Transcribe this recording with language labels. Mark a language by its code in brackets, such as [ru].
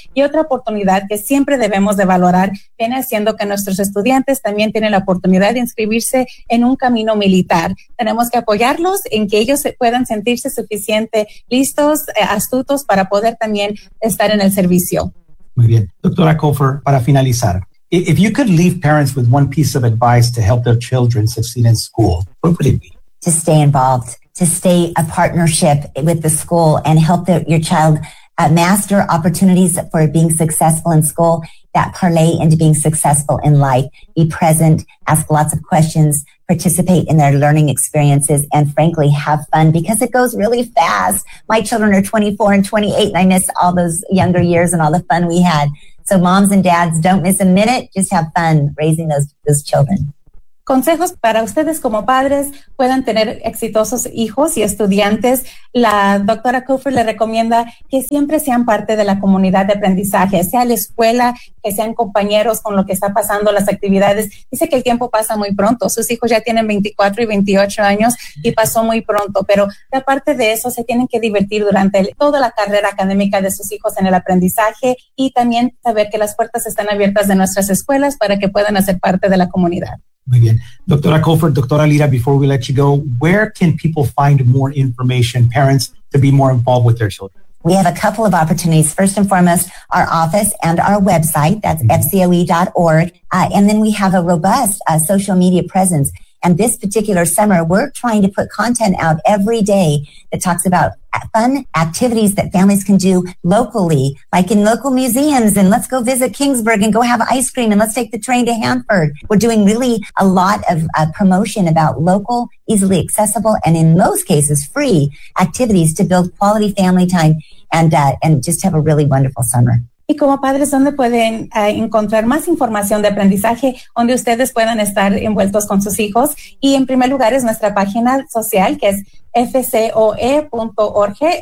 [es] Y otra oportunidad que siempre debemos de valorar viene siendo que nuestros estudiantes también tienen la oportunidad de inscribirse en un camino militar. Tenemos que apoyarlos en que ellos puedan sentirse suficiente listos, astutos para poder también estar en el servicio. Muy bien. [en] Doctora Kofer, [es] para finalizar, [en] if you could leave parents with one piece of advice to help their children succeed in school, what would it be? To stay involved, to stay a partnership with the school and help your child master opportunities for being successful in school that parlay into being successful in life. Be present, ask lots of questions, participate in their learning experiences, and frankly, have fun because it goes really fast. My children are 24 and 28, and I miss all those younger years and all the fun we had. So moms and dads, don't miss a minute. Just have fun raising those children. [es] Consejos para ustedes como padres puedan tener exitosos hijos y estudiantes. La doctora Kofer le recomienda que siempre sean parte de la comunidad de aprendizaje, sea la escuela, que sean compañeros con lo que está pasando, las actividades. Dice que el tiempo pasa muy pronto. Sus hijos ya tienen 24 y 28 años y pasó muy pronto, pero aparte de eso, se tienen que divertir durante toda la carrera académica de sus hijos en el aprendizaje, y también saber que las puertas están abiertas de nuestras escuelas para que puedan hacer parte de la comunidad. Muy bien. [en] Doctora Kofer, doctora Lira, before we let you go, where can people find more information, parents, to be more involved with their children? We have a couple of opportunities. First and foremost, our office and our website, that's fcoe.org. And then we have a robust social media presence. And this particular summer, we're trying to put content out every day that talks about fun activities that families can do locally, like in local museums, and let's go visit Kingsburg and go have ice cream, and let's take the train to Hanford. We're doing really a lot of promotion about local, easily accessible, and in most cases, free activities to build quality family time and just have a really wonderful summer. [es] Y como padres, ¿dónde pueden encontrar más información de aprendizaje donde ustedes puedan estar envueltos con sus hijos? Y en primer lugar es nuestra página social, que es fcoe.org.